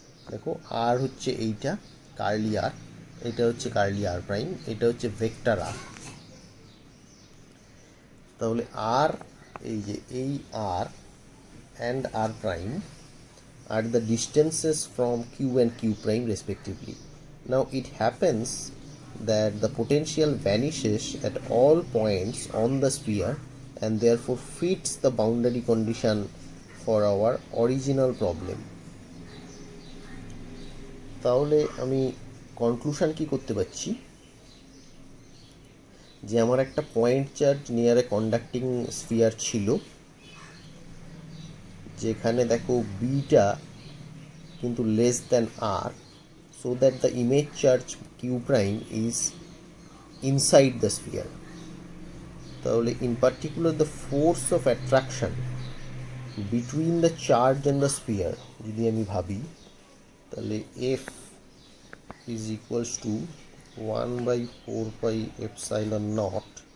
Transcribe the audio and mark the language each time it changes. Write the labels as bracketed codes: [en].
[bn] দেখো আর হচ্ছে এইটা কার্লি আর, এটা হচ্ছে কার্লি আর প্রাইম, এটা হচ্ছে ভেক্টর আর। তাহলে আর এই যে এই আর [en] And R prime are the distances from q and q prime respectively. Now it happens that the potential vanishes at all points on the sphere and therefore fits the boundary condition for our original problem. [bn] তাহলে আমি conclusion কি করতে পারছি, যে আমার একটা point charge near এ conducting sphere ছিল, যেখানে দেখো বিটা কিন্তু less than আর, [en] So that the image charge Q prime is inside the sphere. তাহলে in particular the force of attraction between the charge and the sphere [bn] যদি আমি ভাবি, তাহলে [en] F is equals to 1/4πε0